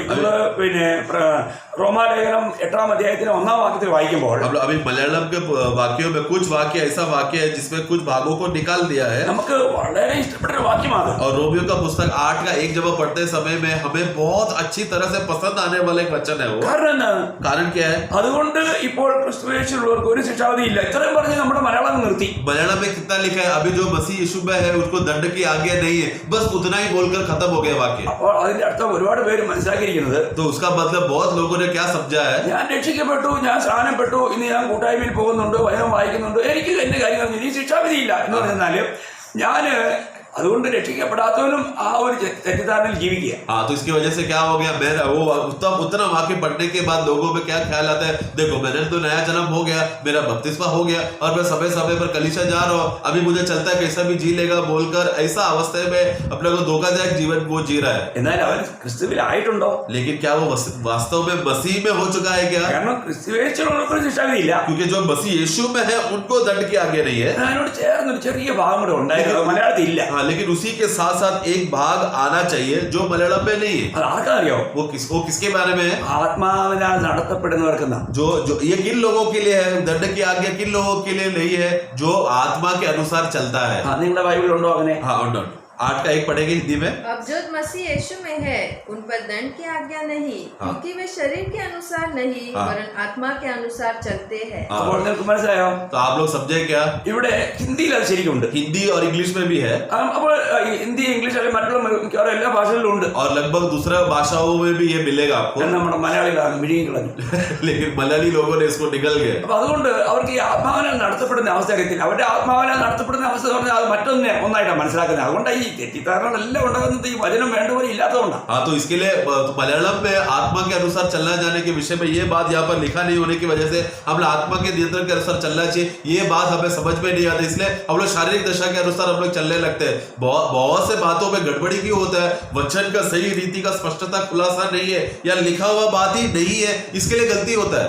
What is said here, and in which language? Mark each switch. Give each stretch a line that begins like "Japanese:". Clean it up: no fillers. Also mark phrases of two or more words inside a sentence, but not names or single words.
Malayalam: നമ്മള് റോമാലേഖനം 8-ാം അധ്യായത്തിലെ 1-ാം വാക്യത്തിൽ വായിക്കുമ്പോൾ
Hindi: हम लोग अभी मलयालम के वाक्यों में कुछ वाक्य ऐसा वाक्य है जिसमें कुछ भागों को निकाल दिया है.
Malayalam: നമുക്ക് വളരെ ഇഷ്ടപ്പെട്ട ഒരു വാക്യമാണ്.
Hindi: और रोमियो का पुस्तक 8 का 1 जब पढ़ते समय में हमें बहुत अच्छी तरह से पसंद आने वाला एक वचन है वो. कारण क्या है?
Malayalam: അതുകൊണ്ട് ഇപ്പോൾ ക്രിസ്തുയേശുള്ളവർക്ക് ഒരു ശിക്ഷാവിധി ഇല്ല. ഇത്രയും പറഞ്ഞ് നമ്മുടെ മലയാളം നിർത്തി.
Hindi: मलयालम में कितना लिखा है अभी जो मसीह यीशु में है उसको दंड की आज्ञा नहीं है, बस उतना ही बोलकर खत्म हो गया वाक्य.
Malayalam: അപ്പോൾ അതിന്റെ അർത്ഥം ഒരുപാട് പേര് മനസ്സിലാക്കിയിരിക്കുന്നത്
Hindi: तो उसका मतलब बहुत लोगों ने क्या समझा है?
Malayalam: ഞാൻ രക്ഷിക്കപ്പെട്ടു, ഞാൻ സ്നാനപ്പെട്ടു, ഇന്ന് ഞാൻ കൂട്ടായ്മയിൽ പോകുന്നുണ്ട്, വചനം വായിക്കുന്നുണ്ട്, എനിക്ക് എന്റെ കാര്യങ്ങൾ ഇനി ശിക്ഷാവിധിയില്ല എന്ന് പറഞ്ഞാല് ഞാന് അതുകൊണ്ട് രക്ഷിക്കപ്പെടാത്തവനും ആ ഒരു തെറ്റിദ്ധാരണയിൽ ജീവിക്കുക.
Hindi: हाँ, तो इसकी वजह से क्या हो गया, मैं वो उतना वाक्य पढ़ने के बाद लोगों में क्या ख्याल आता है, देखो मैंने तो नया जन्म हो गया, मेरा बपतिस्मा हो गया और मैं समय समय पर कलीसिया जा रहा हूँ, अभी मुझे चलता है कैसा भी जी लेगा बोलकर ऐसा अवस्था में अपने को धोखादायक जीवन वो जी रहा है.
Malayalam: എന്നാൽ അവൻ ക്രിസ്തുവിലായിട്ടുണ്ടോ?
Hindi: लेकिन क्या वो वास्तव में मसीह में हो चुका है क्या?
Malayalam: കാരണം ക്രിസ്തുവേശുള്ളവർക്കൊരു ശിക്ഷാവിധിയില്ല.
Hindi: क्योंकि जो मसीह यीशु में है उनको दंड के आगे नहीं है.
Malayalam: അതിനോട് ചേർന്നൊരു ചെറിയ ഭാഗം കൂടെ ഉണ്ടായിരുന്നു, മലയാളത്തിൽ ഇല്ല.
Hindi: हाँ, लेकिन उसी के साथ साथ एक भाग आना चाहिए जो मलयालम में नहीं है.
Malayalam: അത് ആർക്കറിയോ?
Hindi: वो किसके बारे में है?
Malayalam: ആത്മാവിനാൽ നടത്തപ്പെടുന്നവർക്കെന്നാ.
Hindi: जो ये किन लोगों के लिए है, दंड की आज्ञा किन लोगों के लिए नहीं है? जो आत्मा के अनुसार चलता है.
Malayalam: നിങ്ങളുടെ ബൈബിളുണ്ടോ അങ്ങനെ?
Hindi: हाँ, 8 का 1 पढ़ेंगे हिंदी में. अब जो मसीह यीशु में है उन पर दंड की आज्ञा नहीं, क्योंकि वे शरीर के अनुसार नहीं वरन आत्मा के अनुसार चलते हैं.
Malayalam: അപ്പോൾ നിങ്ങൾക്ക് മനസ്സിലായോ?
Hindi: तो आप लोग समझे क्या?
Malayalam: ഇവിടെ ഹിന്ദിയിൽ അത് ശരിക്കുണ്ട്.
Hindi: हिंदी और इंग्लिश में भी है
Malayalam: അപ്പോൾ ഹിന്ദി, ഇംഗ്ലീഷ് അല്ലെങ്കിൽ മറ്റുള്ള മിക്കവാറും എല്ലാ ഭാഷകളിലും ഉണ്ട്.
Hindi: और लगभग दूसरा भाषाओं में भी ये मिलेगा आपको.
Malayalam: നമ്മുടെ മലയാളികളാണ് വിഴുങ്ങിക്കളഞ്ഞു.
Hindi: लेकिन मलयाली लोगों ने इसको निकल गए.
Malayalam: അപ്പൊ അതുകൊണ്ട് അവർക്ക് ഈ ആത്മാവിനാൽ നടത്തപ്പെടുന്ന അവസ്ഥ അറിയത്തില്ല. അവരുടെ ആത്മാവിനാൽ നടത്തപ്പെടുന്ന അവസ്ഥ എന്ന് പറഞ്ഞാൽ അത് മറ്റൊന്നായിട്ടാണ് മനസ്സിലാക്കുന്നത്. അതുകൊണ്ട് ഈ തെറ്റിദ്ധാരണകളെല്ലാം ഉണ്ടാകുന്നത് ഈ വചനം വേണ്ടപോലെ ഇല്ലാത്തതുകൊണ്ടാണ്.
Hindi: हाँ, तो इसके लिए मलयालम में आत्मा के अनुसार चलना जाने के विषय में ये बात यहाँ पर लिखा नहीं होने की वजह से हम लोग आत्मा के नियंत्रण के अनुसार चलना चाहिए, ये बात हमें समझ में नहीं आती. इसलिए हम लोग शारीरिक दशा के अनुसार हम लोग चलने लगते हैं. बहुत से बातों में गड़बड़ी क्यों होता है? वचन का सही रीति का स्पष्टता खुलासा नहीं है या लिखा हुआ बात ही नहीं है, इसके लिए गलती होता है.